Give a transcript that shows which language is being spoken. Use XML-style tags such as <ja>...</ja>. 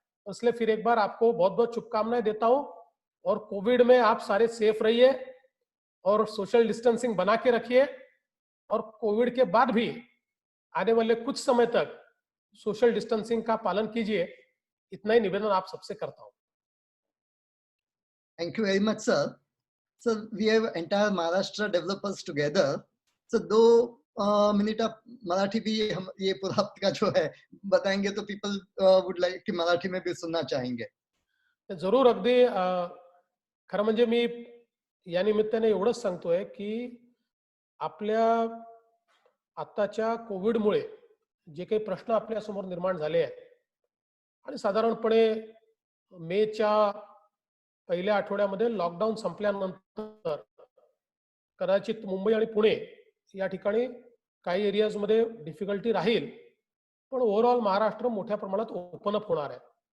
<hi>इसलिए फिर एक बार आपको बहुत बहुत शुभकामनाएं देता हूं। और कोविड में आप सारे सेफ रहिए और सोशल डिस्टेंसिंग बना के रखिए। और कोविड के बाद भी आने वाले कुछ समय तक सोशल डिस्टेंसिंग का पालन कीजिए। इतना ही निवेदन आप सबसे करता हूं।</hi> <en>Thank you very much, sir. So we have entire Maharashtra developers together.</en> <hi>So 2 minute आप मराठी भी हम ये पूरा आपका जो है बताएंगे तो</hi> <en>people would like</en> <hi>कि मराठी में भी सुनना चाहेंगे. जरूर.</hi> <mr>अगदी खरं म्हणजे मी या निमित्ताने एवढंच सांगतोय की आपल्या आत्ताच्या कोविडमुळे जे काही प्रश्न आपल्या समोर निर्माण झाले आहेत आणि साधारणपणे मेच्या पहिल्या आठवड्यामध्ये लॉकडाऊन संपल्यानंतर कदाचित मुंबई आणि पुणे या ठिकाणी काही एरियाजमध्ये डिफिकल्टी राहील, पण ओव्हरऑल महाराष्ट्र मोठ्या प्रमाणात ओपन अप होणार आहे.</mr>